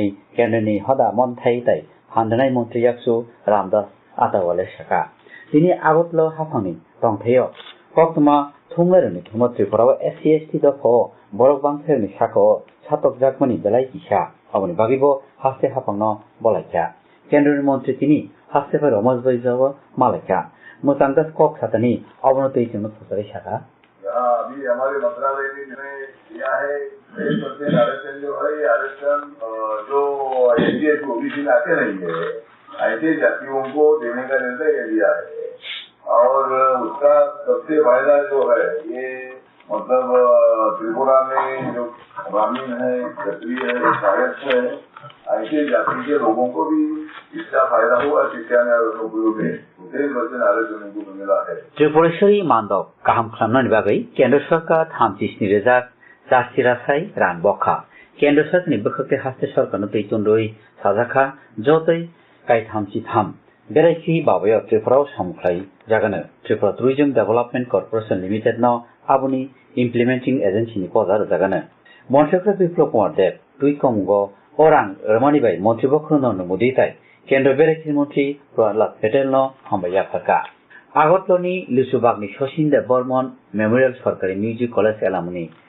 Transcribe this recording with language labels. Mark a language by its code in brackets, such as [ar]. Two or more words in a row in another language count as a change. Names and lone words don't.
[brx] केन्द्रनि हदा मन्थायताय फान्डनाय मन्त्री याक्सु रामदास आतावाले साका दिनै आगतलो हाफांनि दंथायो कक्तमा थुंलारनि थुमा त्रिपुराव SC/ST दफो बरक बांथेरनि साखो सातक जाकमानि बेलाय किसा अबनि बागैबो हास्ते हाफांनो बलायका केन्द्रनि मन्त्री তিনি हास्तेफाय रमेश बैजाव मालायका मोतांगस कक सातनि अबनतै जोंनो फसरै साका [hi] अभी हमारे मंत्रालय ने दिया है 1% आरक्षण जो है आरक्षण जो एनडीए ओबीसी में आते नहीं है ऐसे जातियों को देने का निर्णय लिया है और उसका सबसे फायदा जो है ये मतलब त्रिपुरा में जो ग्रामीण है क्षत्रिय है कायस्थ है ऐसे जाति के लोगों को भी इसका फायदा होगा शिक्षा में और नौकरियों में 10% आरक्षण उनको मिला है [brx] त्रिपुरेश्वरी मानदब गाहाम खालामनायनि बागै केन्द्र सरकार 36,000 जासिरासाय रां बखा केन्द्र सरकारनि बोखाखै हास्ते सरकारनो दैतुन्दै साजाखा जतै गाय 33 बेरायखि बाबायाव त्रिपुराव सामुख्लाय जागानो त्रिपुरा टुरिज्म डेभेलपमेन्ट कर्परेसन लिमिटेड न आबुनि [en] implementing agencyनि [brx] पदा जागानो मन्त्रीफ्रा बिप्लब कुमार देब दुइ कमुगो अरां रमानिबाय मन्त्रीपक्ष नरेंद्र मोदी ताय केन्द्र बेरायखि मन्त्री प्रहलाद पेटेल न हामबाय फाका आगतलनि लिसुबागनि सचिन देव बर्मन मेमोरियल सरकारि मिउजिक कलेज एलामुनि